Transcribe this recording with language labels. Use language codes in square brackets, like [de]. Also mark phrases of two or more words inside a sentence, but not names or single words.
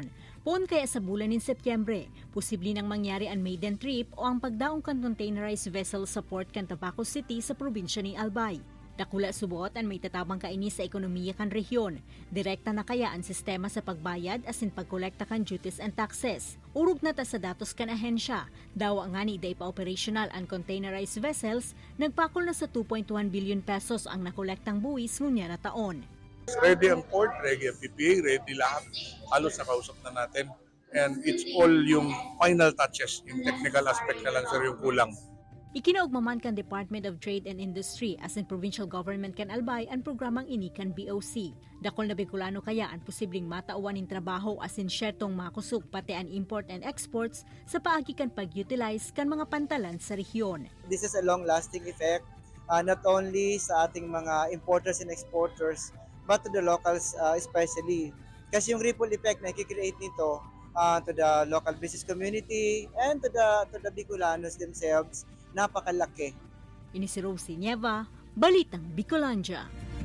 [bik] Poon kaya sa bulan ng Setyembre, posible nang mangyari ang maiden trip o ang pagdaong kan containerized vessel sa port kan Tabaco City sa probinsya ni Albay. Dakula subuot ang may tatabang kaini sa ekonomiya kan rehiyon. Direkta na kaya ang sistema sa pagbayad asin pagkolekta kan [en] duties and taxes. [bik] Urog na ta sa datos kan ahensya. Dawa nga ni day pa operational ang containerized vessels, nagpakol na sa 2.1 billion pesos ang nakolektang buwis ngunya na taon. [tl] Ready ang port, ready ang PPA, ready lahat. Halos nakausap na natin. [en] And it's all [tl] yung [en] final touches, [tl] yung [en] technical aspect [tl] na lang sir yung kulang. [bik] Ikinaugmaman kan Department of Trade and Industry as in provincial government kan Albay ang programang ini kan BOC. Dakol na Bicolano kaya ang posibleng matauan ng trabaho as in syertong makusog pati ang [en] import and exports [bik] sa paagi kan pag-utilize kan mga pantalan sa rehiyon. [en] This is a long-lasting effect, not only [tl] sa ating mga [en] importers and exporters, but to the locals especially. [tl] Kasi yung [en] ripple effect [tl] na i-create nito [en] to the local business community and to the Bicolanos themselves, [tl] napakalaki. [bik] Ini si Rosie Nieva, Balitang Bicolandia.